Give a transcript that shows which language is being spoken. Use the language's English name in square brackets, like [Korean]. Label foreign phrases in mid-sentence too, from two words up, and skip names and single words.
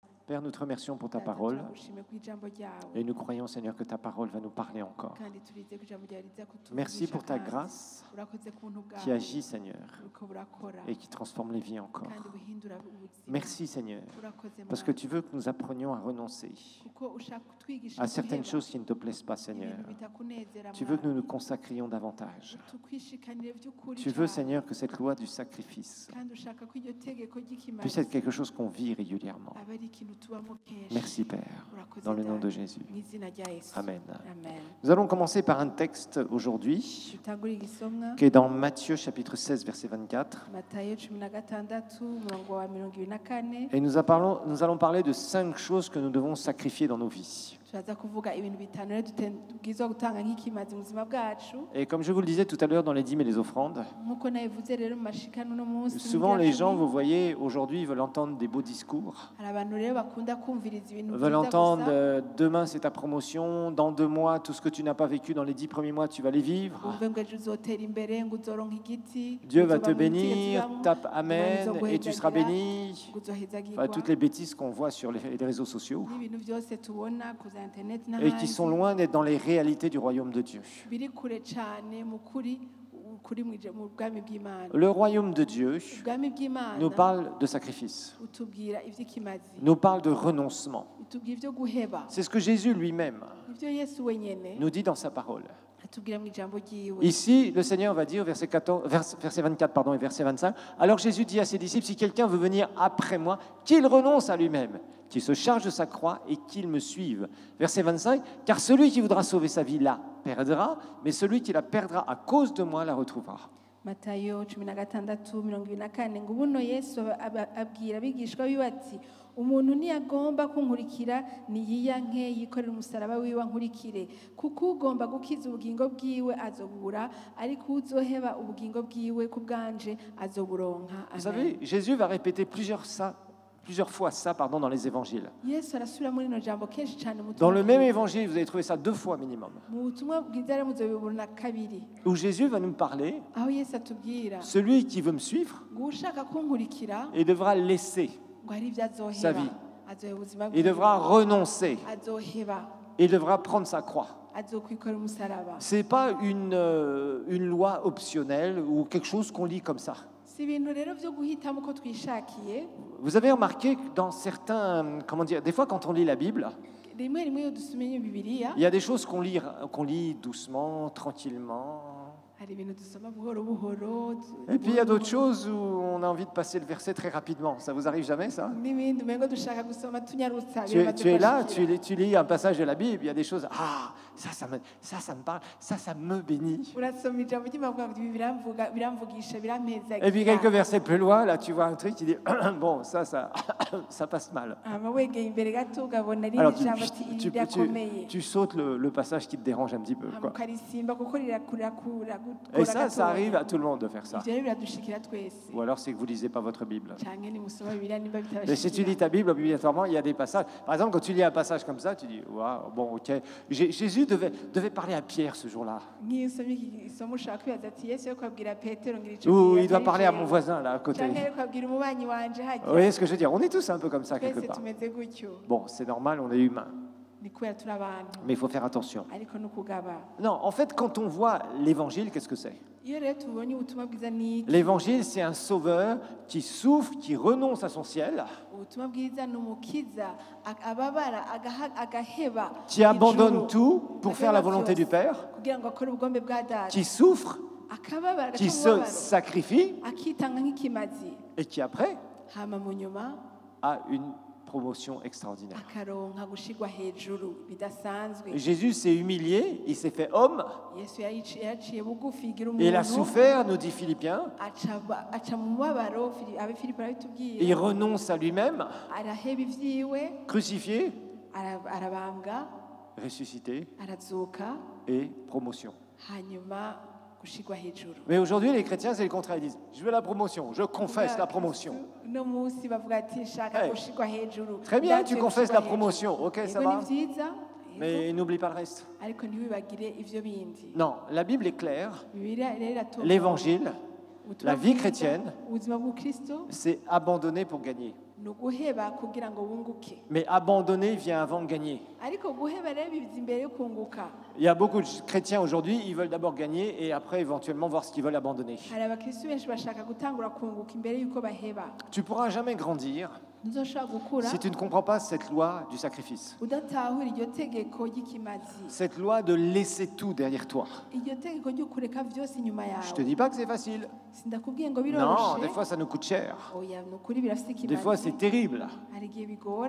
[French] Père, nous te remercions pour ta [Rundi] Data, [French] parole [Rundi] turagushimiye ku ijambo ryawe [French] et nous croyons, Seigneur, que ta parole va nous parler encore. [Rundi] kandi turizeye ko ijambo ryawe riza kutuvugisha. [French] Merci pour ta [Rundi] kandi [French] grâce [Rundi] urakoze ku buntu [French] qui [Rundi] bwawe [French] agit, Seigneur, [Rundi] buriko burakora [French] et qui transforme les vies encore. [Rundi] kandi buhindura ubuzima. [French] Merci, Seigneur, [Rundi] Urakoze [French] parce que [Rundi] Mana, [French] tu veux que nous apprenions à renoncer [Rundi] kuko ushaka kutwigisha [French] à certaines [Rundi] guheba [French] choses qui ne te plaisent pas, Seigneur. [Rundi] ibintu bitakunezera. [French] Tu veux que nous [Rundi] Mwami. [French] nous consacrions davantage. [Rundi] Tukwishikanire by'ukuri [French] Tu veux, [Rundi] cyane. [French] Seigneur, que cette loi du sacrifice [Rundi] kandi ushaka ko iryo tegeko ry'ikimazi [French] puisse être quelque chose qu'on vit régulièrement. [Rundi] aba ari ikintu tubamo kenshi. [French] Merci, Père, [Rundi] Urakoze [French] dans le nom de [Rundi] Data, [French] Jésus. [Rundi] mu izina rya Yesu. [French] Amen. [Rundi] Amen. [French] Nous allons commencer par un texte aujourd'hui [Rundi] Dutangure igisomwa [French] qui est dans Matthieu chapitre 16, verset 24. [Rundi] Matayo 16 umurongo wa 24. [French] Et nous allons parler de 5 choses que nous devons sacrifier dans nos vies. [Rundi] turaza kuvuga ibintu bitanu rero tubwirizwa gutanga nk'ikimazi mu buzima bwacu. [French] Et comme je vous le disais tout à l'heure dans les dîmes et les offrandes, [Rundi] Nk'uko nabivuze rero mu mashikano no munsi [French] souvent les gens, vous voyez, aujourd'hui veulent entendre des beaux discours, [Rundi] hari abantu rero bakunda kumviriza ibintu [French] veulent [Rundi] byiza [French] entendre [Rundi] gusa [French] demain c'est ta promotion, dans 2 mois, tout ce que tu n'as pas vécu dans les 10 premiers mois, tu vas les vivre. [Rundi] wumve ngo ejo uzotera imbere ngo uzoronka igiti [French] Dieu va [Rundi] uzoba [French] te [Rundi] mu butegetsi [French] bénir, [Rundi] bw'abantu, [French] tape Amen, [Rundi] Imana [French] et tu seras [Rundi] izoguhezagira, [French] béni. [Rundi] ngo uzohezagirwa, [French] Enfin, toutes les bêtises qu'on voit sur les réseaux sociaux [Rundi] n'ibintu byose tubona ku za internet [French] et [Rundi] n'ahandi [French] qui sont loin d'être dans les réalités du royaume de Dieu. [Rundi] biri kure cyane mu kuri mu bwami bw'Imana. [French] Le royaume de Dieu [Rundi] Ubwami bw'Imana [French] nous parle de sacrifice, [Rundi] utubwira ivy'ikimazi, [French] nous parle de renoncement. [Rundi] utubwira ivyo guheba. [French] C'est ce que Jésus lui-même [Rundi] Ivyo Yesu wenyene [French] nous dit dans sa parole. [Rundi] atubwira mu ijambo ryiwe. [French] Ici, le Seigneur va dire, verset 24 pardon, et verset 25, « Alors Jésus dit à ses disciples, si quelqu'un veut venir après moi, qu'il renonce à lui-même, qu'il se charge de sa croix et qu'il me suive. » Verset 25, « Car celui qui voudra sauver sa vie la perdra, mais celui qui la perdra à cause de moi la retrouvera. » [Rundi] Matayo 16:24 ngo buno Yesu abwira abigishwa biwe ati umuntu niyagomba kunkurikira niyiyanke yikorera umusaraba wiwe nkurikire kuko ugomba gukiza ubugingo bwiwe azobura ariko uzoheba ubugingo bwiwe ku bwanje azoburonka. [French] Vous [Rundi] Amen. [French] savez, Jésus va répéter plusieurs fois ça dans les évangiles. [Rundi] Yesu arasubira muri no jambo kenshi cyane mu [French] Dans le [Rundi] butumwa [French] même [Rundi] bwiza. [French] évangile, vous allez trouver ça 2 fois minimum, [Rundi] Mu butumwa bwiza rero muzobibona kabiri [French] où Jésus va nous parler, [Rundi] aho Yesu atubwira [French] celui qui veut me suivre, [Rundi] ngo ushaka kunkurikira [French] il devra laisser, [Rundi] ngo hari ibyo [French] Sa [Rundi] azoheba [French] vie. [Rundi] azoheba ubuzima [French] il [Rundi] bwiwe [French] devra renoncer, [Rundi] azoheba [French] il devra prendre sa croix. [Rundi] azokwikorera umusaraba. [French] Ce n'est pas une loi optionnelle ou quelque chose qu'on lit comme ça. [Rundi] Si ibintu rero byo guhitamo uko twishakiye. [French] Vous avez remarqué que dans certains, comment dire, des fois quand on lit la Bible, [Rundi] Rimwe rimwe iyo dusomye Bibiliya [French] il y a des choses qu'on lit doucement, tranquillement. [Rundi] hari ibintu dusoma buhoro buhoro. [French] Et puis il y a d'autres choses où on a envie de passer le verset très rapidement. Ça vous arrive jamais, ça? [Rundi] N'ibindi umengo dushaka gusoma tunyarutsa [French] Tu es là, tu lis un passage de la Bible, il y a des choses, ça me parle, ça me bénit. [Rundi] urasoma ijambo ry'Imana ibi biramvugisha birampezagira. [French] Et puis quelques versets plus loin, là tu vois un truc qui dit, bon, ça passe mal. [Rundi] Wegeye imbere gato ugabona [French] Alors [Rundi] rindi jambo ati ibi birakomeye. [French] tu sautes le passage qui te dérange un petit peu, quoi. [Rundi] Ukarisimba kuko rirakura. [French] Et ça arrive à tout le monde de faire ça. [Rundi] Ivyo rero biradushikira twese. [French] Ou alors c'est que vous lisez pas votre Bible. [Rundi] Canke nimusoma Bibiliya nimba [French] Mais si tu [Rundi] bitabashikira. [French] lis ta Bible, obligatoirement, il y a des passages. Par exemple, quand tu lis un passage comme ça, tu dis, waouh, bon, ok. Jésus devait parler à Pierre ce jour-là. [Rundi] Nk'iyo usomye iki gisomo ushaka kwibaza ati Yesu yo kwabwira Petero ngira ico [French] Ou [Rundi] gihe [French] il doit [Rundi] atari [French] parler à [Rundi] jewe. [French] mon voisin, là, à côté. [Rundi] Canke yo kwabwira umubanyi wanje hajya. [French] Vous voyez ce que je veux dire? On est tous un peu comme ça, quelque [Rundi] Twese [French] part. [Rundi] tumeze gutyo. [French] Bon, c'est normal, on est humain. [Rundi] Ni kubera turi abantu [French] Mais il faut faire attention. [Rundi] ariko no kugaba. [French] Non, en fait, quand on voit l'évangile, qu'est-ce que c'est? [Rundi] Iyo rero tubonye ubutumwa bwiza ni iki? [French] L'évangile, c'est un sauveur qui souffre, qui renonce à son ciel, [Rundi] Ubutumwa bwiza ni umukiza ababara agaheba [French] qui abandonne [Rundi] ijuru, [French] tout pour faire la [Rundi] agaheba [French] volonté du [Rundi] vyose, [French] Père, [Rundi] kugira ngo akore ubugombe bwa data, [French] qui souffre, [Rundi] akababara [French] qui [Rundi] agaca [French] se [Rundi] umubabaro, [French] sacrifie [Rundi] akitanga nk'ikimazi, [French] et qui après [Rundi] hama mu nyuma [French] a une promotion extraordinaire. [Rundi] akaronka gushigwa hejuru bidasanzwe. [French] Jésus s'est humilié, il s'est fait homme, [Rundi] Yesu yaciye bugufi igira [French] et il a [Rundi] umuntu [French] souffert, nous dit Philippiens, [Rundi] aca mu mubabaro. Abe Filipo [French] il [Rundi] arabitubwira, [French] renonce à lui-même, [Rundi] araheba ivyiwe, [French] crucifié, [Rundi] arabambwa, [French] ressuscité [Rundi] arazuka, [French] et promotion. [Rundi] hanyuma gushigwa hejuru. [French] Mais aujourd'hui, les chrétiens, c'est le contraire. Ils disent, je veux la promotion, je confesse la promotion. [Rundi] No munsi bavuga ati shaka Hey. gushigwa hejuru. [French] Très bien, [Rundi] Ndatse [French] tu confesses [Rundi] gushigwa [French] la promotion, ok, [Rundi] hejuru. [French] ça [Rundi] Yego [French] va, [Rundi] ni vyiza, yego, [French] mais n'oublie pas le reste. [Rundi] ariko ntiwibagire ivyo bindi. [French] Non, la Bible est claire, [Rundi] Bibiliya rero [French] l'évangile, [Rundi] ubutumwa [French] la vie [Rundi] bwiza, [French] chrétienne, [Rundi] ubuzima bw'Ukristo [French] c'est abandonner pour gagner. [Rundi] ni uguheba kugira ngo wunguke [French] Mais abandonner vient avant gagner. [Rundi] ariko guheba rero biza imbere yo kunguka. [French] Il y a beaucoup de chrétiens aujourd'hui, ils veulent d'abord gagner et après éventuellement voir ce qu'ils veulent abandonner. [Rundi] hari abakristo benshi bashaka gutangura kunguka imbere y'uko baheba. [French] Tu ne pourras jamais grandir [Rundi] ntuzoshobora gukura [French] si tu ne comprends pas cette loi du sacrifice. [Rundi] udatahura iryo tegeko ry'ikimazi, [French] Cette loi de laisser tout derrière toi. [Rundi] iryo tegeko ryo kureka byose inyuma [French] Je te [Rundi] yawe. [French] dis pas que c'est facile. [Rundi] sindakubwiye ngo [French] Non, [Rundi] biroroshe, [French] des fois ça nous coûte cher. [Rundi] oya ni ukuri birafite [French] Des fois [Rundi] ikimazi, [French] c'est terrible. [Rundi] hari igihe bigora